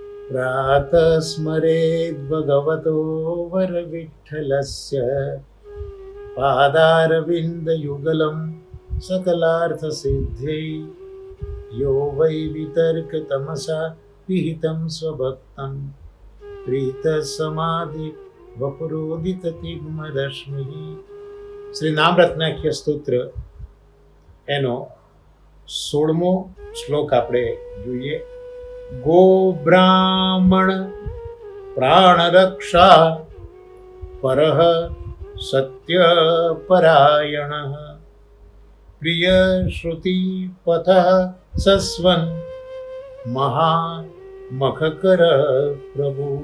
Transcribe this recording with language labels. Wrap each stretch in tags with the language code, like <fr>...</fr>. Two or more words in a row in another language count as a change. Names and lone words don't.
<sa>प्रातः स्मरेद् भगवतो वरविठ्ठलस्य पादारविन्दयुगलं सकलार्थसिद्ध्यै यो वै वितर्कतमसा विहितं स्वभक्तं प्रीतः समाधि वपुरोदिततिग्मरश्मिः.</sa> <gu>શ્રી નામરત્નાખ્ય સ્તોત્ર એનો 16મો શ્લોક આપણે જોઈએ.</gu> <sa>गो ब्राह्मण प्राणरक्षा परः सत्य परायण प्रिय श्रुति पथः सस्वन महामखकर प्रभु.</sa>